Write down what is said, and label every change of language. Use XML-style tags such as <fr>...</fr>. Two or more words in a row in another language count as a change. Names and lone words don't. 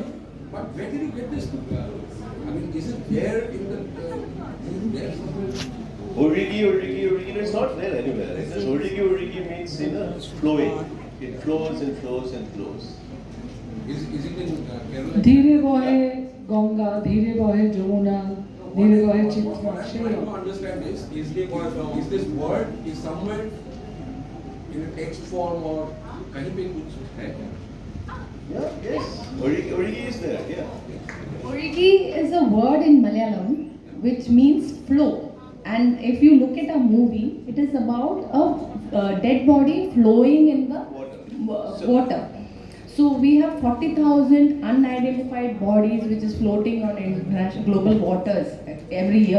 <en>But where did you get this? I mean, is it there in the? There Origi, it's not there anywhere. It's just Origi means, flowing. It flows and flows and flows. Is it in Kerala?</en> <hi>धीरे बहे गंगा, धीरे बहे जमुना, धीरे बहे</hi> <en>What चित्रा. I don't understand is this word is somewhere in a text form or</en> <hi>कहीं पे कुछ है?</hi> <en>Yeah, yes. Origi is there, yeah. Origi is a word in Malayalam which means flow. And if you look at a movie, it is about a dead body flowing in the water. So we have 40,000 unidentified bodies which is floating on international global waters every year.</en>